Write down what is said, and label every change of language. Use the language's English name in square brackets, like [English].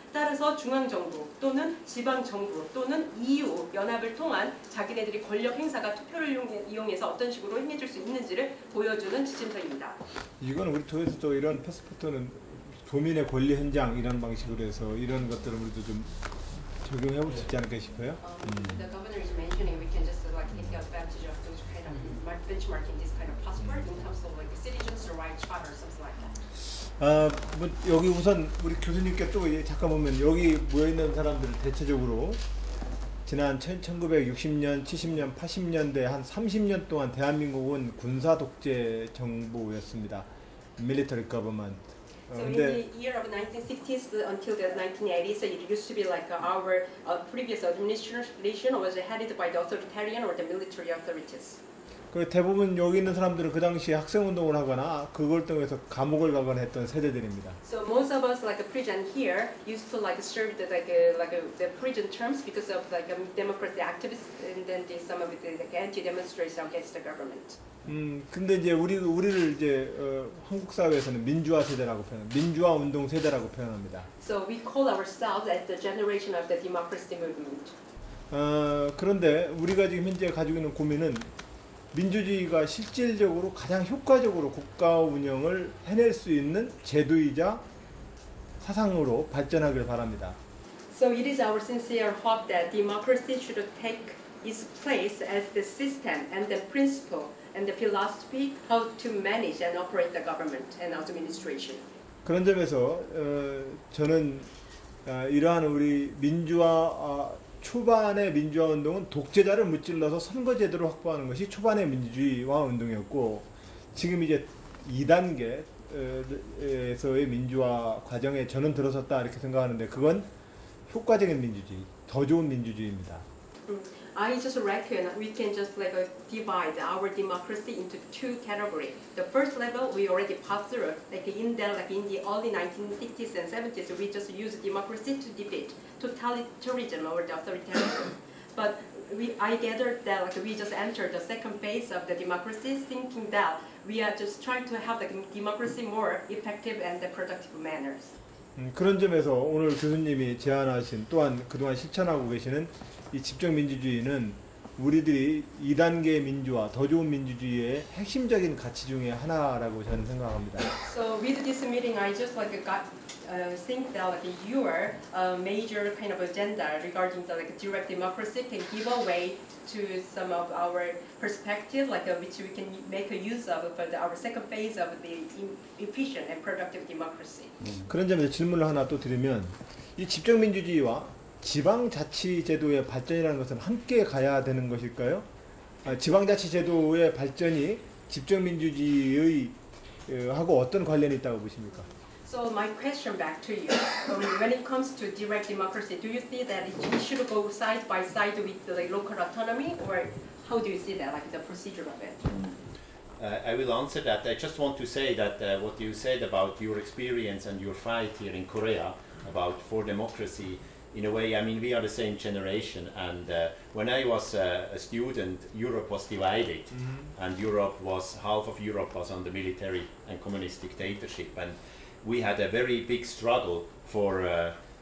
[Korean] 따라서 중앙정부 또는 지방정부 또는 EU 연합을 통한 자기네들이 권력 행사가 투표를 이용해서 어떤 식으로 행해질 수 있는지를 보여주는 지침서입니다. 이건 우리 쪽에서도 이런 패스포트는 도민의 권리 현장 이런 방식으로 해서 이런 것들을 우리도 좀 적용해 볼 수 있지 않을까 싶어요. [English] The governor is mentioning we can just like take advantage of those kind of benchmarking this kind of passport in terms of like the citizens' rights charter something like that. [Korean] 뭐 여기 우선 우리 교수님께 또 잠깐 보면 여기 모여 있는 사람들 대체적으로 지난 1960년, 70년, 80년대 한 30년 동안 대한민국은 군사 독재 정부였습니다. [English] Military government. So in the year of 1960s until the 1980s, it used to be like our previous administration was headed by the authoritarian or the military authorities. [Korean] 그 대부분 여기 있는 사람들은 그 당시에 학생 운동을 하거나 그걸 통해서 감옥을 가거나 했던 세대들입니다. [English] So most of us like present here used to like serve the the prison terms because of like democracy activists and then some of the like anti-demonstration against the government. [Korean] 근데 이제 우리를 이제 한국 사회에서는 민주화 세대라고 민주화 운동 세대라고 표현합니다. [English] So we call ourselves as the generation of the democracy movement. [Korean] 그런데 우리가 지금 현재 가지고 있는 고민은 민주주의가 실질적으로 가장 효과적으로 국가 운영을 해낼 수 있는 제도이자 사상으로 발전하길 바랍니다. [English] So it is our sincere hope that democracy should take its place as the system and the principle and the philosophy how to manage and operate the government and administration. [Korean] 그런 점에서 저는 이러한 우리 민주화 초반의 민주화 운동은 독재자를 무찔러서 선거제도를 확보하는 것이 초반의 민주주의화 운동이었고 지금 이제 2단계에서의 민주화 과정에 저는 들어섰다 이렇게 생각하는데 그건 효과적인 민주주의, 더 좋은 민주주의입니다. [English] I just reckon we can just like divide our democracy into two categories. The first level we already passed through, like in the early 1960s and 70s, we just used democracy to defeat totalitarianism or the authoritarianism. But I gathered that like we just entered the second phase of the democracy, thinking that we are just trying to have the democracy more effective and the productive manners. [Korean] 그런 점에서 오늘 교수님이 제안하신 또한 그동안 실천하고 계시는 이 집정민주주의는 우리들이 2단계 민주화, 더 좋은 민주주의의 핵심적인 가치 중에 하나라고 저는 생각합니다. [English] So with this meeting, I just like think that like your major kind of agenda regarding the like direct democracy can give away to some of our perspective, like which we can make a use of for our second phase of the efficient and productive democracy. [Korean] 그런 점에서 질문을 하나 또 드리면 이 집정민주주의와 지방자치제도의 발전이라는 것은 함께 가야 되는 것일까요? 지방자치제도의 발전이 집정민주주의의 하고 어떤 관련이 있다고 보십니까? [English] So my question back to you, when it comes to direct democracy, do you see that it should go side by side with the local autonomy, or how do you see that, like the procedure of it? I will answer that. I just want to say that what you said about your experience and your fight here in Korea about for democracy, in a way, I mean, we are the same generation, and when I was a student, Europe was divided, and half of Europe was under military and communist dictatorship, and we had a very big struggle for